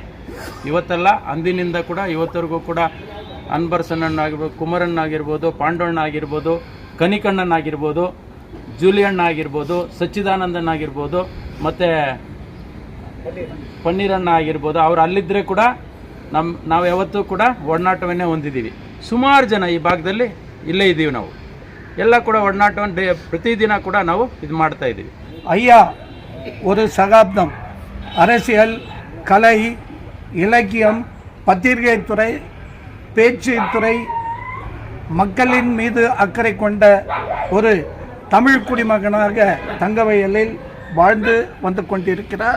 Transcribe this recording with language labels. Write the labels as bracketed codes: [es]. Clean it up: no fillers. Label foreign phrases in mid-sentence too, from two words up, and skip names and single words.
[kn] ಇವತ್ತಲ್ಲ, ಅಂದಿನಿಂದ ಕೂಡ ಇವತ್ತವರೆಗೂ ಕೂಡ ಅನ್ಬರ್ಸಣ್ಣನಾಗಿರ್ಬೋದು, ಕುಮಾರಣ್ಣಾಗಿರ್ಬೋದು, ಪಾಂಡವಣ್ಣ ಆಗಿರ್ಬೋದು, ಕನಿಕಣ್ಣನಾಗಿರ್ಬೋದು, ಜೂಲಿಯಣ್ಣ ಆಗಿರ್ಬೋದು, ಸಚ್ಚಿದಾನಂದನ್ ಆಗಿರ್ಬೋದು, ಮತ್ತು ಪನ್ನೀರಣ್ಣ ಆಗಿರ್ಬೋದು, ಅವ್ರು ಅಲ್ಲಿದ್ದರೆ ಕೂಡ ನಾವು ಯಾವತ್ತೂ ಕೂಡ ಒಡನಾಟವನ್ನೇ ಹೊಂದಿದ್ದೀವಿ. ಸುಮಾರು ಜನ ಈ ಭಾಗದಲ್ಲಿ ಇಲ್ಲೇ ಇದ್ದೀವಿ. ನಾವು ಎಲ್ಲ ಕೂಡ ಒಡನಾಟವನ್ನು ಪ್ರತಿದಿನ ಕೂಡ ನಾವು ಇದು ಮಾಡ್ತಾ ಇದ್ದೀವಿ. [ta] ஐயா ஒரு சகாப்தம் அரசியல், கலை, இலக்கியம், பத்திரிகை துறை, பேச்சு துறை, மக்களின் மீது அக்கறை கொண்ட ஒரு தமிழ் குடிமகனாக தங்கவயலில் வாழ்ந்து வந்து கொண்டிருக்கிறார்.